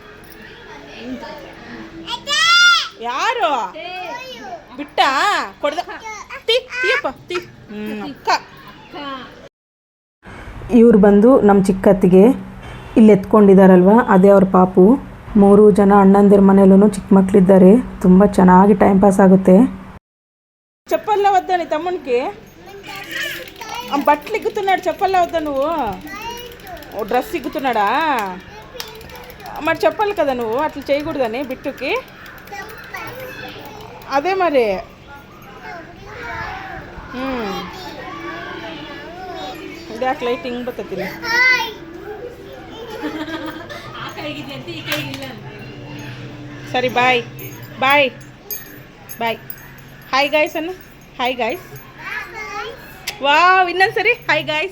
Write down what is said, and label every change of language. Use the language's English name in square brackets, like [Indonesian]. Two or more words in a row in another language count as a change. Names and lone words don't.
[Kannada] ಯಾರು ಬಿಟ್ಟ ಕೊಡ್ದ? ತೀಯಪ್ಪ ತೀ. ಅಕ್ಕ ಇವ್ರು ಬಂದು ನಮ್ಮ ಚಿಕ್ಕತ್ತಿಗೆ. ಇಲ್ಲಿ ಎತ್ಕೊಂಡಿದ್ದಾರಲ್ವ, ಅದೇ ಅವ್ರ ಪಾಪು. 3 ಜನ ಅಣ್ಣಂದಿರ ಮನೇಲೂ ಚಿಕ್ಕ ಮಕ್ಕಳಿದ್ದಾರೆ. ತುಂಬ ಚೆನ್ನಾಗಿ ಟೈಮ್ ಪಾಸ್ ಆಗುತ್ತೆ. [Telugu] చెప్పల్లా వద్దా నీ తమ్మునికి? బట్టలు ఇగ్గుతున్నాడు, చెప్పల్లా వద్దా నువ్వు? డ్రెస్ ఇగ్గుతున్నాడా? మరి చెప్పాలి కదా నువ్వు, అట్లా చేయకూడదని బిట్టుకి. అదే మరి [Kannada] ಇದ್ಯಾಕೆ ಲೈಟ್ ಹಿಂಗೆ ಬರ್ತೈತಿ? ಸರಿ ಬಾಯ್ ಬಾಯ್ ಬಾಯ್. [English] hi guys [Kannada] ಅನ್ನು. [English] hi guys. [Kannada] ವಾವ್, ಇನ್ನೊಂದು ಸರಿ [English] hi guys.